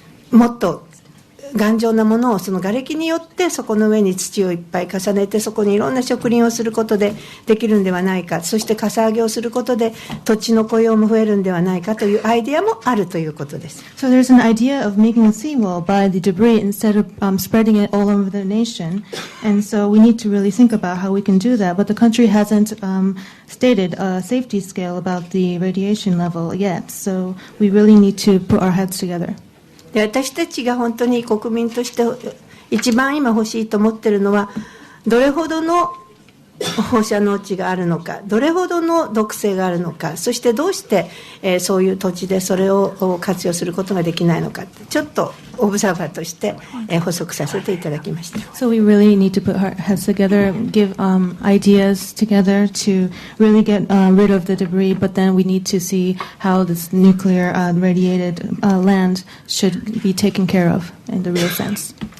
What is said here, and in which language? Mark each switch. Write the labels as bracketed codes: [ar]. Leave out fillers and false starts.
[ja] もっと頑丈なものを瓦礫によってそこの上に土をいっぱい重ねて、そこにいろんな植林をすることでできるんではないか、そしてかさ上げをすることで土地の雇用も増えるんではないかというアイデアもあるということです。 [en] So there's an idea of making a seawall by the debris instead of spreading it all over the nation, and so we need to really think about how we can do that. But the country hasn't stated a safety scale about the radiation level yet, so we really need to put our heads together. [ja] で、私たちが本当に国民として一番今欲しいと思っているのは、どれほどの放射能値があるのか、どれほどの毒性があるのか、そしてどうして、そういう土地でそれを活用することができないのかって、ちょっとオブザーバーとして、補足させていただきました。 [en] So we really need to put our heads together, give ideas together to really get rid of the debris, but then we need to see how this nuclear radiated land should be taken care of in the real sense.